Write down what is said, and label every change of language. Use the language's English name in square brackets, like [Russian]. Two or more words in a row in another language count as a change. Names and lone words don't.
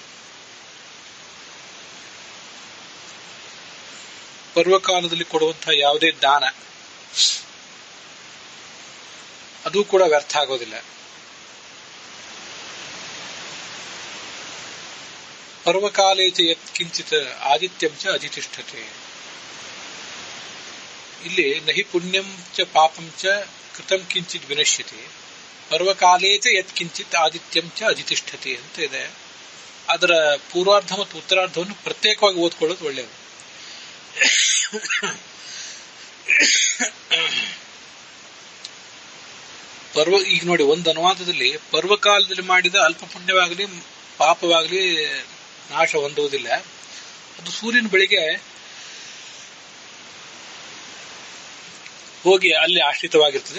[Kannada] ಪರ್ವಕಾಲದಲ್ಲಿ ಕೊಡುವಂತಹ ಯಾವುದೇ ದಾನ ಅದು ಕೂಡ ವ್ಯರ್ಥ ಆಗೋದಿಲ್ಲ. [Sanskrit] ಪರ್ವಕಾಲೇ ಚ ಯತ್ಕಿಂಚಿತ್ ಆದಿತ್ಯಂ ಚ ಅಧಿತಿಷ್ಠತೆ. ಇಲ್ಲಿ ನಹಿ ಪುಣ್ಯಂ ಚ ಪಾಪಂ ಚ ಕೃತಂ ಕಿಂಚಿತ್ ವಿನಶ್ಯತೆ, ಪರ್ವಕಾಲೇ ಚ ಯತ್ಕಿಂಚಿತ್ ಆದಿತ್ಯಂ ಚ ಅಧಿತಿಷ್ಠತೆ [Kannada] ಅಂತ ಇದೆ. ಅದರ ಪೂರ್ವಾರ್ಧ ಮತ್ತು ಉತ್ತರಾರ್ಧವನ್ನು ಪ್ರತ್ಯೇಕವಾಗಿ ಓದ್ಕೊಳ್ಳೋದು ಒಳ್ಳೆಯದು. ಈಗ ನೋಡಿ, ಒಂದು ಅನುವಾದದಲ್ಲಿ ಪರ್ವಕಾಲದಲ್ಲಿ ಮಾಡಿದ ಅಲ್ಪ ಪುಣ್ಯವಾಗಲಿ ಪಾಪವಾಗಲಿ ನಾಶ ಹೊಂದುವುದಿಲ್ಲ, ಅದು ಸೂರ್ಯನ ಬೆಳಿಗ್ಗೆ ಹೋಗಿ ಅಲ್ಲಿ ಆಶ್ರಿತವಾಗಿರ್ತದೆ.